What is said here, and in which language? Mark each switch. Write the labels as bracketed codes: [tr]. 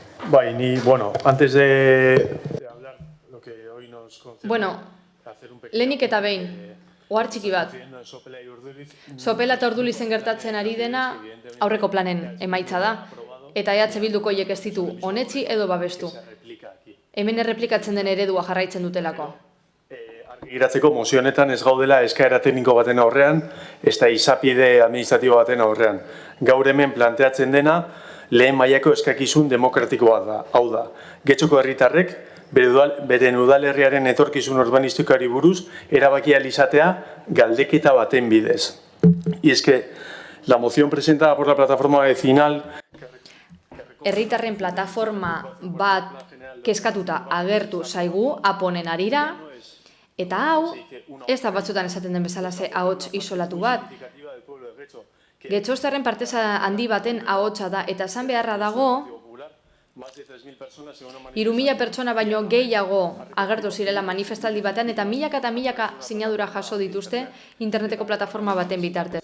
[es] Bai, antes de hablar lo que hoy nos concede... [eu] Lehenik eta behin, ohar txiki bat. Sopela eta Urdulizen gertatzen ari dena aurreko planen emaitza da. Eta EH Bilduko hiek ez ditu onetsi edo babestu. Hemen erreplikatzen den eredua jarraitzen dutelako. Giratzeko mozio honetan ez gaudela eskaera tekniko baten aurrean, ez da izapide administratibo baten aurrean. Gaur hemen planteatzen dena, lehen mailako eskakizun demokratikoa da. Hau da, Getxoko herritarrek beren udalerriaren etorkizun urbanistikoari buruz erabakia izatea galdeketa baten bidez. [es] Y es que la moción presentada por la plataforma vecinal... [eu] Herritarren plataforma bat kezkatuta agertu zaigu aponen arira, eta hau, ez da batzutan esaten den bezala ze ahots isolatu bat. Getxoztarren parteza handi baten ahotsa da, eta esan beharra dago, 3.000 pertsona baino gehiago agertu zirela manifestaldi batean, eta milaka eta milaka sinadura jaso dituzte interneteko plataforma baten bitartez.